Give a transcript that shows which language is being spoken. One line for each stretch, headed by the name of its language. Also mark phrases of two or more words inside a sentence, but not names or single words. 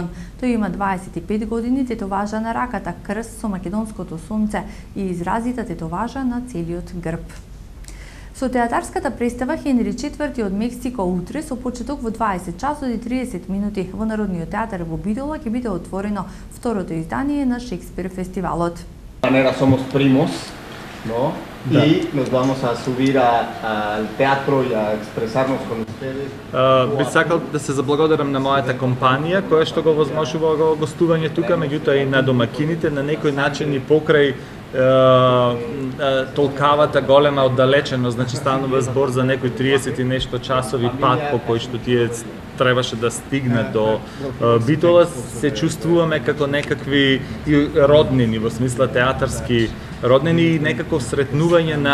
Macedonian: Тој има 25 години, тетоважа на раката, крст со македонското сонце и изразита тетоважа на целиот грб. Со театарската представа Хенри IV од Мексико утре со почеток во 20 часот и 30 минути во Народниот театар во Битола ќе биде отворено второто издание на Шекспир фестивалот.
Spanish: Manera somos primos, ¿no? Da. Y nos vamos a subir al teatro y a expresarnos con ustedes.
Macedonian: Бих сакал да се заблагодарам на мојата компанија која што го возможува го гостување тука, меѓутоа и на домакините на некој начин и покрај толкавата голема оддалеченост, значи станува збор за некои 30 и нешто часови пат по кој што тие требаше да стигнат до Битола, се чувствуваме како некакви роднини, во смисла театарски роднини и некако сретнување